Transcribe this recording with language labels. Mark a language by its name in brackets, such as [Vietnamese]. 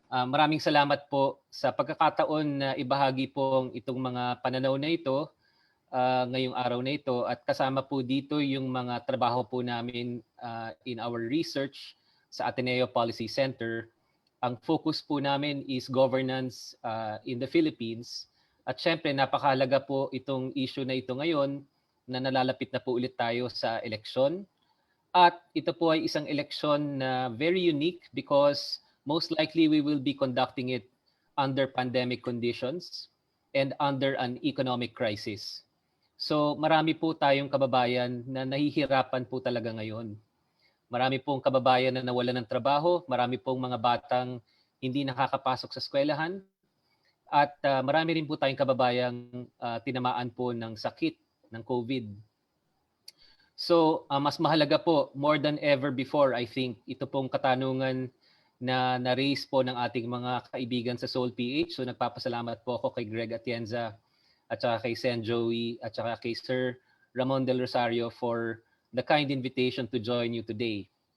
[Filipino] Maraming salamat po sa pagkakataon na ibahagi po itong mga pananaw na ito ngayong araw na ito, at kasama po dito yung mga trabaho po namin [English] in our research [Filipino] sa Ateneo Policy Center. Ang focus po namin [English] is governance in the Philippines, [Filipino] at syempre napakahalaga po itong issue na ito ngayon na nalalapit na po ulit tayo sa eleksyon. At ito po ay isang eleksyon na [English] very unique because most likely we will be conducting it under pandemic conditions and under an economic crisis. [Filipino] So marami po tayong kababayan na nahihirapan po talaga ngayon. Marami pong kababayan na nawalan ng trabaho, marami pong mga batang hindi nakakapasok sa eskwelahan, at marami rin po tayong kababayang tinamaan po ng sakit ng COVID. So mas mahalaga po, [English] more than ever before, I think, [Filipino] ito pong katanungan na na-raise po ng ating mga kaibigan sa SOULPH. So nagpapasalamat po ako kay Greg Atienza at saka kay Sen Joey at saka kay Sir Ramon Del Rosario [English] for the kind invitation to join you today.